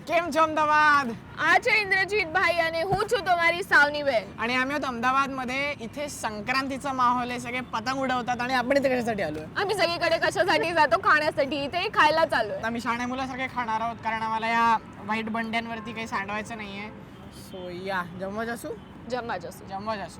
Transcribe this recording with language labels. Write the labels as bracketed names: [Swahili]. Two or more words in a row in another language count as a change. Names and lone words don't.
[Gujarati] કેમ છો અમદાવાદ? આ છે ઇન્દ્રજીત ભાઈ અને હું છું તમારી સાવની બેન. [Marathi] आणि आम्ही आहोत अहमदाबादमध्ये. इथे संक्रांतीचा माहोल आहे, सगळे पतंग उडवतात आणि आपण इथे कशासाठी आलोय? आम्ही सगळीकडे कशासाठी जातो? खाण्यासाठी. इथे खायला चाललोय. आम्ही शाणे मुलं सगळे खाणार आहोत कारण आम्हाला या व्हाईट बंड्यांवरती काही सांडवायचं नाहीये. सो या जम्मू जासू जम्मू जासू.